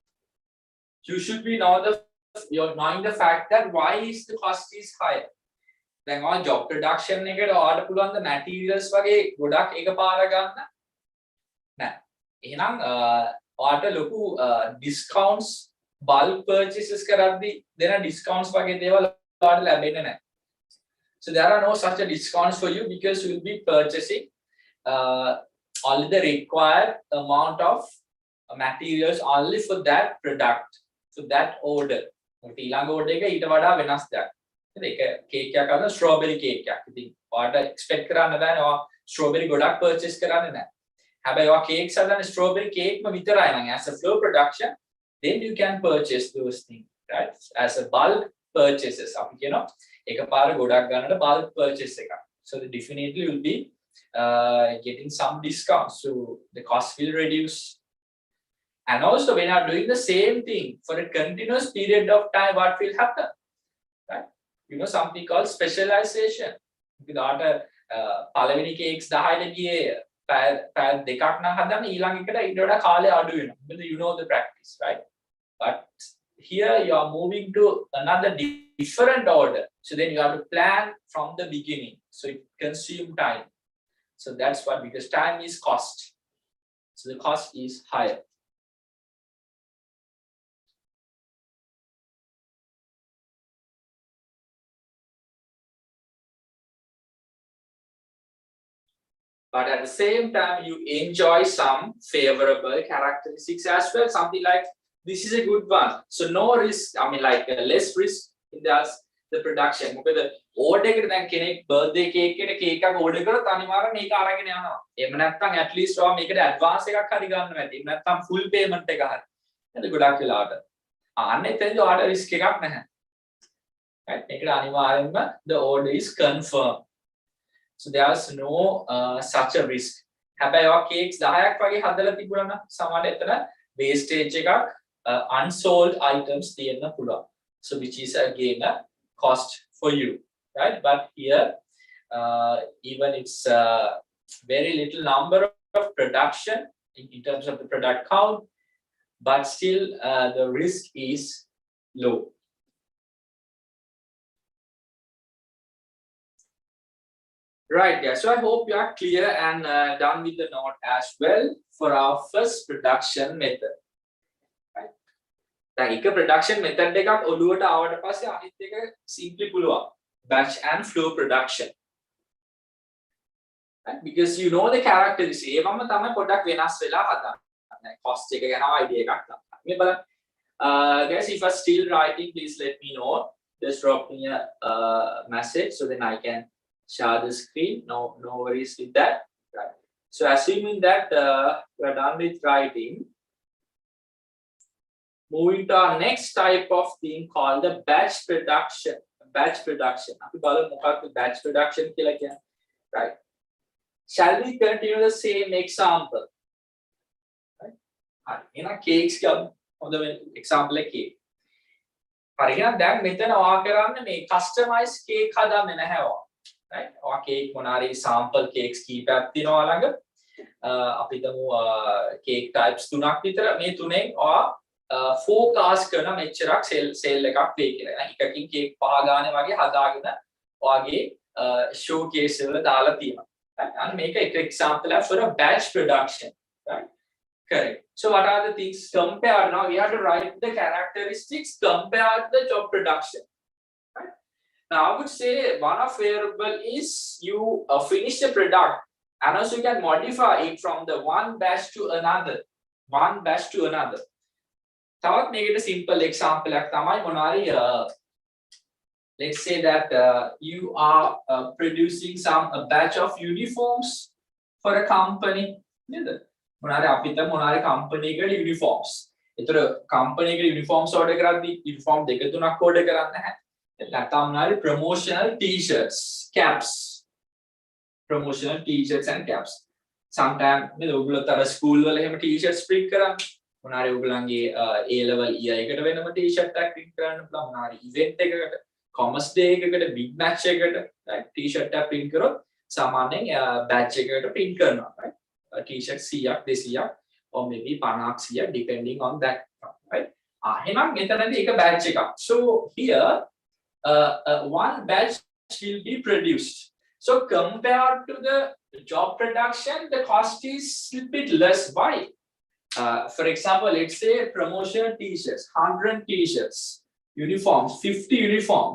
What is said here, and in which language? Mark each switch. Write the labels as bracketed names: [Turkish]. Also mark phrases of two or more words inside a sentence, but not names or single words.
[English] you should be you're knowing the fact that why is the cost is higher. Then on job production [Sinhala] එකට ඔයාලට පුළුවන් ද materials වගේ ගොඩක් එකපාර ගන්න? නෑ. එහෙනම් ඔයාලට ලොකු discounts [English] bulk purchases [Sinhala] කරද්දී දෙන discounts වගේ දේවල් ඔයාලට ලැබෙන්නේ නැහැ. [English] So there are no such a discounts for you because you will be purchasing only the required amount of materials only for that product, for that order. [Sinhala] ඊළඟ order එක ඊට වඩා වෙනස් දෙයක්. ඒක කේක් එකක් අද [English] strawberry cake [Sinhala] එකක්. ඉතින් ඔයාලට expect කරන්න බෑනේ ඔයා strawberry ගොඩක් purchase කරන්නේ නැහැ. හැබැයි ඔයා cakes හදන්නේ [English] strawberry cake [Sinhala] ම විතරයි නම් [English] as a flow production, then you can purchase those things, right? As a bulk purchases. [Sinhala] අපි කියනවා එකපාර ගොඩක් ගන්නට [English] bulk purchase [Sinhala] එකක්. [English] So definitely you will be getting some discounts, so the cost will reduce. And also when you are doing the same thing for a continuous period of time, what will happen, right? You know something called specialization. [Sinhala] Because පළවෙනි cakes 10ට ගියේ පැය දෙකක් නම් හදන්න ඊළඟ එකට ඊට වඩා කාලය අඩු වෙනවා. [English] You know the practice, right? But here you are moving to another different order, so then you have to plan from the beginning, so it consumes time. So that's what, because time is cost. So the cost is higher. But at the same time, you enjoy some favorable characteristics as well. Something like this is a good one. So no risk, I mean like less risk in the production. [Sinhala] මොකද order එකට දැන් කෙනෙක් [English] birthday cake [Sinhala] එකට cake එකක් order කරොත් අනිවාර්යෙන් මේක අරගෙන යනවා. එහෙම නැත්නම් [English] at least [Sinhala] ඔයා මේකට advance එකක් හරි ගන්නවා ඇති. එහෙම නැත්නම් [English] full payment [Sinhala] එක හරි. නේද ගොඩක් වෙලාවට. අන්න එතනදී ඔයාට risk එකක් නැහැ. right? මේකට අනිවාර්යෙන්ම [English] the order is confirmed. So there's no such a risk. [Sinhala] හැබැයි ඔය cakes 10ක් වගේ හදලා තිබුණා නම් සමහරවිට එතන wastage එකක් [English] unsold items [Sinhala] තියෙන්න පුළුවන්. [English] So which is again a cost for you, right? But here even it's very little number of production in terms of the product count, but still the risk is low. Right, yeah. So I hope you are clear and done with the note as well for our first production method. Right. [Sinhala] දැන් එක [English] production method [Sinhala] එකක් ඔළුවට ආවට පස්සේ අනිත් එක simply පුළුවන්. [English] Batch and flow production. Right? Because you know the characteristics. [Sinhala] ඒවම තමයි පොඩ්ඩක් වෙනස් වෙලා හදන්නේ. Cost එක ගැන idea එකක් ගන්න. මේ බලන්න. [English] Guys, if you're still writing, please let me know. Just drop me a message so then I can share the screen. No worries with that. Right. So assuming that we are done with writing, moving to our next type of thing called the batch production. Batch production. [Sinhala] අපි බලමු මොකක්ද [English] batch production [Sinhala] කියලා කියන්නේ. [English] Right. Shall we continue the same example? Right. [Sinhala] හරි. එහෙනම් cakes ගමු. හොඳ example එක cake. හරි. එහෙනම් දැන් මෙතන ඔයා කරන්නේ මේ [English] customize cake [Sinhala] හදන්නේ නැහැ ඔයා. Right? ඔයා cake මොනාරි [English] sample cakes [Sinhala] කීපයක් තියෙනවා ළඟ. අපි හිතමු [English] cake types [Sinhala] තුනක් විතර. මේ තුනෙන් ඔයා forecast කරන මෙච්චරක් sale එකක් වෙයි කියලා. එකකින් cake පහ ගානේ වගේ හදාගෙන ඔයාගේ showcase වල දාලා තියෙනවා. Right? [English] And make an example for a batch production. Right? Correct. So what are the things compared? Now we have to write the characteristics compared to the job production. Right? Now I would say one of variable is you finish the product and also you can modify it from the one batch to another. One batch to another. [Sinhala] තවත් මේකට [English] simple example [Sinhala] එකක් තමයි මොනාරි [English] let's say that you are producing a batch of uniforms for a company. [Sinhala] නේද? මොනාරි අපිට මොනාරි company එකට uniforms. ඒතර company එකට uniforms order කරද්දී uniform දෙක තුනක් order කරන්නේ නැහැ. නැත්නම් මොනාරි [English] promotional t-shirts, caps. Promotional t-shirts and caps. [Sinhala] Sometimes නේද ඔයගොල්ලෝ තර school වල එහෙම t-shirts print කරන්නේ. මොනාරි ඔයගොල්ලන්ගේ [English] A level year [Sinhala] එකට වෙනම t-shirt එකක් print කරන්න පුළුවන්. මොනාරි event එකකට, [English] commerce day [Sinhala] එකකට, [English] big match [Sinhala] එකකට right t-shirt එකක් print කරොත් සාමාන්‍යයෙන් batch එකකට print කරනවා right. [English] T-shirt 100ක් 200ක් or maybe 50ක් 100ක් depending on that right. [Sinhala] එහෙනම් මෙතනදී එක batch එකක්. [English] So here one batch will be produced. So compared to the job production, the cost is a bit less. Why? For example, let's say promotional t-shirts, 100 t-shirts, uniforms, 50 uniforms.